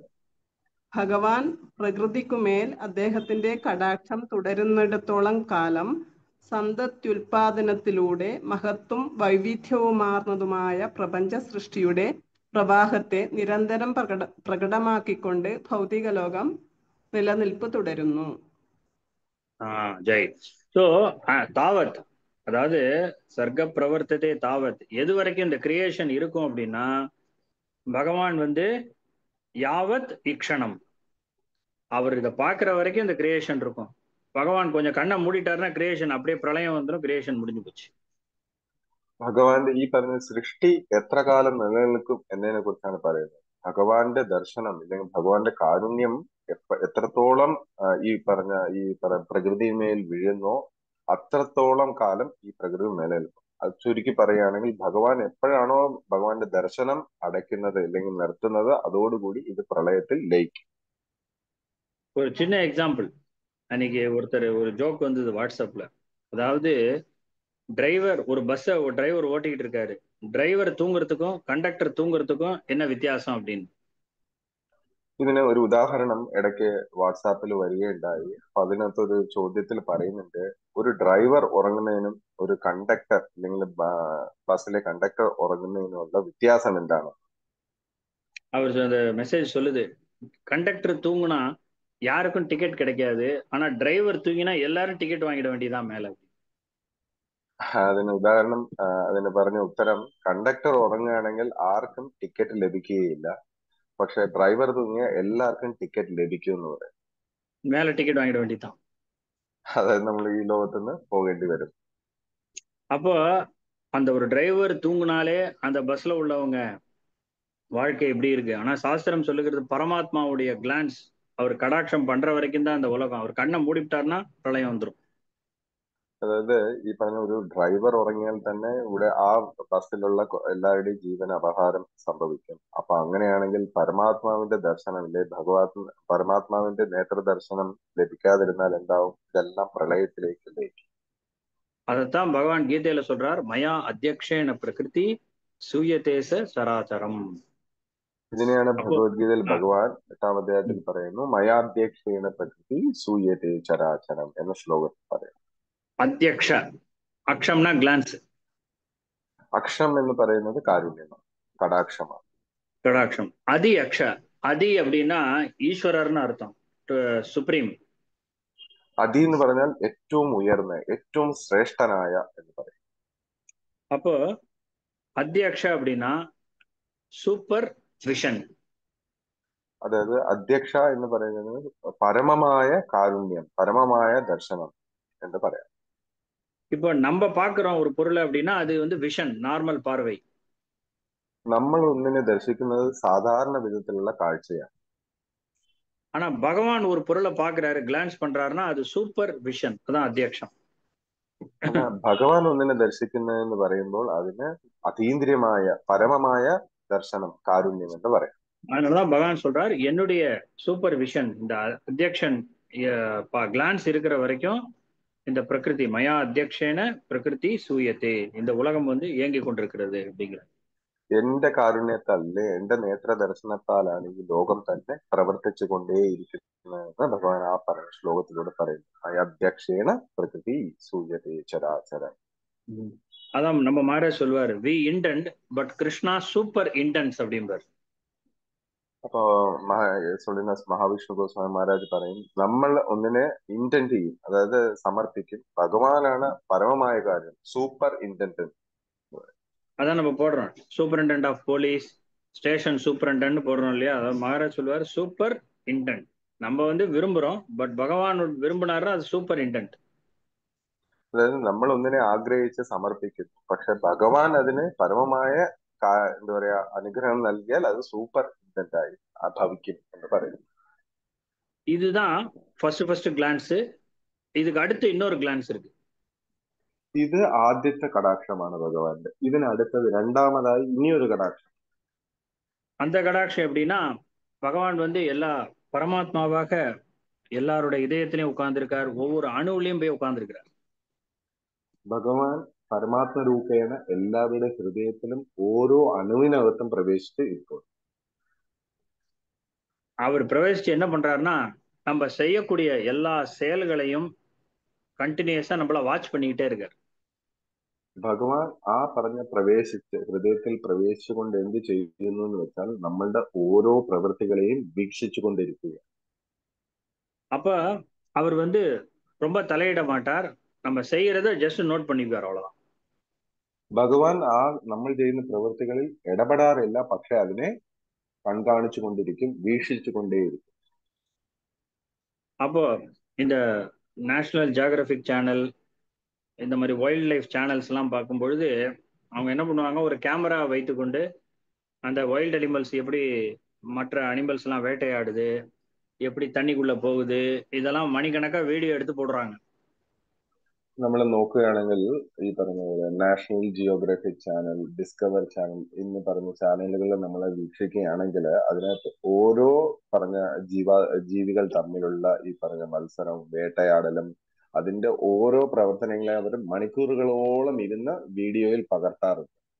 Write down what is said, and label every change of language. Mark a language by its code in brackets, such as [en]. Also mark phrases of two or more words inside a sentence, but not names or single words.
[ml] ഭഗവാൻ പ്രകൃതിക്കുമേൽ അദ്ദേഹത്തിന്റെ കടാക്ഷം തുടരുന്നിടത്തോളം കാലം സന്തത്യുൽപാദനത്തിലൂടെ മഹത്വം വൈവിധ്യവുമാർന്നതുമായ പ്രപഞ്ച സൃഷ്ടിയുടെ പ്രവാഹത്തെ നിരന്തരം പ്രകടമാക്കിക്കൊണ്ട് ഭൗതിക ലോകം നിലനിൽപ്പ് തുടരുന്നു. [ta] ஜெய். ஸோ தாவத், அதாவது சர்க்க பிரவர்த்தத்தை தாவத், எது வரைக்கும் இந்த கிரியேஷன் இருக்கும் அப்படின்னா பகவான் வந்து [sa] यावत् ईक्षणम्, [ta] அவர் இதை பார்க்குற வரைக்கும் இந்த கிரியேஷன் இருக்கும். பகவான் கொஞ்சம் கண்ணை மூடிட்டாருன்னா கிரியேஷன் அப்படியே பிரளயம் வந்துடும், கிரியேஷன் முடிஞ்சு போச்சு. [ml] ഭഗവാന്റെ ഈ പറഞ്ഞ സൃഷ്ടി എത്ര കാലം നിലനിൽക്കും എന്നതിനെ കുറിച്ചാണ് പറയുന്നത്. ഭഗവാന്റെ ദർശനം അല്ലെങ്കിൽ ഭഗവാന്റെ കാരുണ്യം എത്രത്തോളം ഈ പറഞ്ഞ പ്രകൃതിമേൽ വീഴുന്നോ അത്രത്തോളം കാലം ഈ പ്രകൃതി നിലനിൽക്കും. അത് ചുരുക്കി പറയുകയാണെങ്കിൽ ഭഗവാൻ എപ്പോഴാണോ ഭഗവാന്റെ ദർശനം അടയ്ക്കുന്നത് അല്ലെങ്കിൽ നിർത്തുന്നത് അതോടുകൂടി ഇത് പ്രളയത്തിൽ ലയിക്കും. [ta] ஒரு சின்ன எக்ஸாம்பிள், அன்னைக்கு ஒருத்தர் ஒரு ஜோக் வந்தது வாட்ஸ்அப்ல. அதாவது டிரைவர் ஒரு பஸ்ஸை டிரைவர் ஓட்டிக்கிட்டு இருக்காரு, டிரைவர் தூங்குறதுக்கும் கண்டக்டர் தூங்குறதுக்கும் என்ன வித்தியாசம் அப்படின்னு. [ml] ഇതിന് ഒരു ഉദാഹരണം ഇടയ്ക്ക് വാട്സാപ്പിൽ വരികയുണ്ടായി. അപ്പൊ അതിനകത്തൊരു ചോദ്യത്തിൽ പറയുന്നുണ്ട്, ഒരു ഡ്രൈവർ ഉറങ്ങുന്നതിനും ഒരു കണ്ടക്ടർ അല്ലെങ്കിൽ ബസ്സിലെ കണ്ടക്ടർ ഉറങ്ങുന്നതിനുള്ള വ്യത്യാസം എന്താണ്? [ta] அவர் அந்த மெசேஜ் சொல்லுது, கண்டக்டர் தூங்குனா யாருக்கும் டிக்கெட் கிடைக்காது, ஆனா டிரைவர் தூங்கினா எல்லாரும் டிக்கெட் வாங்கிட வேண்டியதான் மேல. [ml] അതിന് ഉദാഹരണം, അതിന് പറഞ്ഞ ഉത്തരം, കണ്ടക്ടർ ഉറങ്ങുകയാണെങ്കിൽ ആർക്കും ടിക്കറ്റ് ലഭിക്കുകയില്ല, പക്ഷെ ഡ്രൈവർ തൂങ്ങിയ എല്ലാവർക്കും ടിക്കറ്റ് ലഭിക്കും എന്ന് പറയും. [ta] மேல டிக்கெட் வாங்கிட வேண்டியதான். [ml] അതായത് നമ്മൾ ഈ ലോകത്തുനിന്ന് പോകേണ്ടി വരും. [ta] அப்போ அந்த ஒரு டிரைவர் தூங்குனாலே அந்த பஸ்ல உள்ளவங்க வாழ்க்கை எப்படி இருக்கு. ஆனா சாஸ்திரம் சொல்லுகிறது பரமாத்மாவுடைய கிளான்ஸ், அவர் கடாட்சம் பண்ற வரைக்கும் தான் அந்த உலகம். அவர் கண்ணை மூடிவிட்டார்னா பிரளயம் வந்துடும். [ml] അതായത് ഈ പറഞ്ഞ ഒരു ഡ്രൈവർ ഉറങ്ങിയാൽ തന്നെ ഇവിടെ ആ ബസ്സിലുള്ള എല്ലാവരുടെയും ജീവന് അപഹാരം സംഭവിക്കും. അപ്പൊ അങ്ങനെയാണെങ്കിൽ പരമാത്മാവിന്റെ ദർശനം അല്ലെ പരമാത്മാവിന്റെ നേത്രദർശനം ലഭിക്കാതിരുന്നാൽ എന്താവും? ഇതെല്ലാം പ്രളയത്തിലേക്ക് ലയിക്കും. [ta] அதைத்தான் பகவான் கீதையில சொல்றார், [sa] मया अध्यक्षेण प्रकृति सूयते सचराचरम्. [ml] ഇതിനെയാണ് ഭഗവത്ഗീതയിൽ ഭഗവാൻ 8-ാം അധ്യായത്തിൽ പറയുന്നു, [sa] मयाध्यक्षेण प्रकृति सूयते चराचरम् [ml] എന്ന ശ്ലോകത്തിൽ പറയുന്നു. അധ്യക്ഷ, അക്ഷംന ഗ്ലാൻസ്, അക്ഷം എന്ന് പറയുന്നത് കാരുണ്യമാണ്, കടാക്ഷമാണ്. [ta] கடாட்சம். அதி அக்ஷ, அதி அப்படின்னா ஈஸ்வரர்னு அர்த்தம், சுப்ரீம். [ml] അതി എന്ന് പറഞ്ഞാൽ ഏറ്റവും ഉയർന്ന, ഏറ്റവും ശ്രേഷ്ഠനായ എന്ന് പറയും. [ta] அப்போ அத்தியக்ஷ அப்படின்னா [en] super vision. [ml] അതായത് അധ്യക്ഷ എന്ന് പറയുന്നത് പരമമായ കാരുണ്യം, പരമമായ ദർശനം എന്ന് പറയാം. [ta] இப்போ நம்ம பார்க்கிறோம் ஒரு பொருளை அப்படின்னா அது வந்து விஷன், நார்மல் பார்வை. [ml] നമ്മൾ ഒന്നിനെ ദർശിക്കുന്നത് സാധാരണ വിധത്തിലുള്ള കാഴ്ചയാണ്. [ta] ஆனா பகவான் ஒரு பொருளை பார்க்கிறாரு, கிளான்ஸ் பண்றாருன்னா அது [en] super vision, [ta] அதான் அத்தியக்ஷம். [ml] ഭഗവാൻ ഒന്നിനെ ദർശിക്കുന്നതെന്ന് പറയുമ്പോൾ അതിന് അതീന്ദ്രിയമായ പരമമായ ദർശനം, കാരുണ്യം എന്ന് പറയാം. [ta] அதனாலதான் பகவான் சொல்றார், என்னுடைய [en] super vision, [ta] இந்த அத்தியக்ஷன் கிளான்ஸ் இருக்கிற வரைக்கும் இந்த பிரகிருதி [sa] मया अध्यक्षेण प्रकृति सूयते, [ta] இந்த உலகம் வந்து இயங்கி கொண்டிருக்கிறது அப்படிங்கிற. [ml] എന്റെ കാരുണ്യത്താൽ, എന്റെ നേത്ര ദർശനത്താലാണ് ഈ ലോകം തന്നെ പ്രവർത്തിച്ചു കൊണ്ടേയിരിക്കുന്നതെന്ന് ഭഗവാൻ ആ പറഞ്ഞ ശ്ലോകത്തിലൂടെ പറയുന്നു. [sa] अध्यक्षेण प्रकृति सूयते चराचरम्. [ta] அதான் நம்ம மகாராஜ் சொல்வார், [en] we intend but Krishna super intends [ta] அப்படிம்பார். [ml] അപ്പോ മഹാവിഷ്ണു ഗോസ്വാമി മഹാരാജ് പറയും, നമ്മൾ ഒന്നിനെ ഇന്റന്റ് ചെയ്യും, അതായത് സമർപ്പിക്കും. ഭഗവാനാണ് പരമമായ കാര്യം, [en] super intent. [ta] அதான் நம்ம போடுறோம், [en] superintendent of police, station superintendent [ta] போடுறோம் இல்லையா, அதாவது மகாராஜ் சொல்லுவார் [en] super intend. [ta] நம்ம வந்து விரும்புறோம், பட் பகவான் விரும்பினாரு அது [en] super intend. [ml] അതായത് നമ്മൾ ഒന്നിനെ ആഗ്രഹിച്ച് സമർപ്പിക്കുന്നു, പക്ഷെ ഭഗവാൻ അതിന് പരമമായ എന്താ പറയാ അനുഗ്രഹം നൽകിയാൽ അത് [en] super intent [ml] ആയി ഭവിക്കും എന്ന് പറയുന്നു. [ta] இதுதான் [en] first glance. [ta] இதுக்கு அடுத்து இன்னொரு கிளான்ஸ் இருக்கு. [ml] ഇത് ആദ്യത്തെ കടാക്ഷമാണ് ഭഗവാന്റെ. ഇതിനടുത്തത് രണ്ടാമതായി ഇനിയൊരു കടാക്ഷം. [ta] அந்த கடாட்சம் எப்படின்னா, பகவான் வந்து எல்லா பரமாத்மாவாக எல்லாருடைய இதயத்திலையும் உட்கார்ந்துருக்கார், ஒவ்வொரு அணுவிலையும் போய் உட்கார்ந்துருக்கிறார். [ml] ഭഗവാൻ പരമാത്മ രൂപേണ എല്ലാവരുടെ ഹൃദയത്തിലും ഓരോ അണുവിനകത്തും പ്രവേശിച്ച് ഇപ്പോൾ [ta] அவர் பிரவேசிச்சு என்ன பண்றாருன்னா, நம்ம செய்யக்கூடிய எல்லா செயல்களையும் கண்டினியூஸா நம்மள வாட்ச் பண்ணிக்கிட்டே இருக்கார். [ml] ഭഗവാൻ ആ പറഞ്ഞ പ്രവേശിച്ച് ഹൃദയത്തിൽ പ്രവേശിച്ചുകൊണ്ട് എന്ത് ചെയ്യുന്നു എന്ന് വെച്ചാൽ നമ്മളുടെ ഓരോ പ്രവൃത്തികളെയും വീക്ഷിച്ചു കൊണ്ടിരിക്കുക. [ta] அப்ப அவர் வந்து ரொம்ப தலையிட மாட்டார், நம்ம செய்யறத [en] just note [ta] பண்ணிப்பார், அவ்வளவுதான். [ml] ഭഗവാൻ ആ നമ്മൾ ചെയ്യുന്ന പ്രവൃത്തികളിൽ ഇടപെടാറില്ല, പക്ഷെ അതിനെ കൺകാണിച്ചു കൊണ്ടിരിക്കും, വീക്ഷിച്ചു കൊണ്ടേയിരിക്കും. [ta] அப்போ இந்த நேஷனல் ஜியோகிராபிக் சேனல், இந்த மாதிரி [en] wild life channels [ta] எல்லாம் பார்க்கும் பொழுது அவங்க என்ன பண்ணுவாங்க, ஒரு கேமரா வைத்துக்கொண்டு அந்த [en] wild animals [ta] எப்படி மற்ற அனிமல்ஸ் எல்லாம் வேட்டையாடுது, எப்படி தண்ணிக்குள்ள போகுது, இதெல்லாம் மணிக்கணக்கா வீடியோ எடுத்து போடுறாங்க. [ml] നമ്മൾ നോക്കുകയാണെങ്കിൽ ഈ പറഞ്ഞ പോലെ നാഷണൽ ജിയോഗ്രഫിക് ചാനൽ, ഡിസ്കവർ ചാനൽ എന്ന് പറഞ്ഞ ചാനലുകൾ നമ്മൾ വീക്ഷിക്കുകയാണെങ്കിൽ അതിനകത്ത് ഓരോ പറഞ്ഞ ജീവികൾ തമ്മിലുള്ള ഈ പറഞ്ഞ മത്സരം, വേട്ടയാടലും അതിന്റെ ഓരോ പ്രവർത്തനങ്ങളെ അവർ മണിക്കൂറുകളോളം ഇരുന്ന് വീഡിയോയിൽ പകർത്താറുണ്ട്.